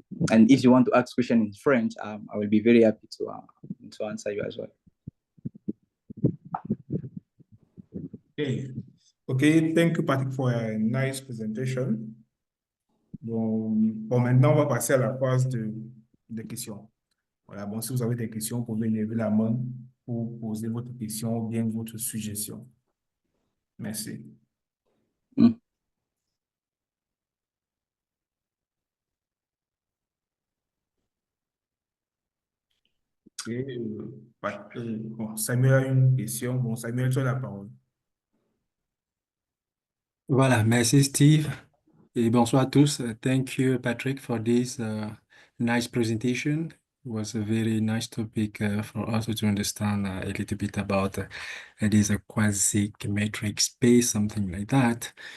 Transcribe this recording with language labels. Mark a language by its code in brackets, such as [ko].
[en] And if you want to ask questions in French, I will be very happy to answer you as well. Okay, thank you, Patrick, for a nice presentation. [fr] Bon, maintenant, on va passer à la phase de questions. Voilà, bon, si vous avez des questions, vous pouvez lever la main pour poser votre question ou bien votre suggestion. Merci. Et, bon, Samuel a une question. Bon, Samuel, tu as la parole. Voilà, merci Steve. Et bonsoir à tous. [en] Thank you, Patrick, for this nice presentation. It was a very nice topic for us to understand a little bit about it is a quasi-metric space, something like that.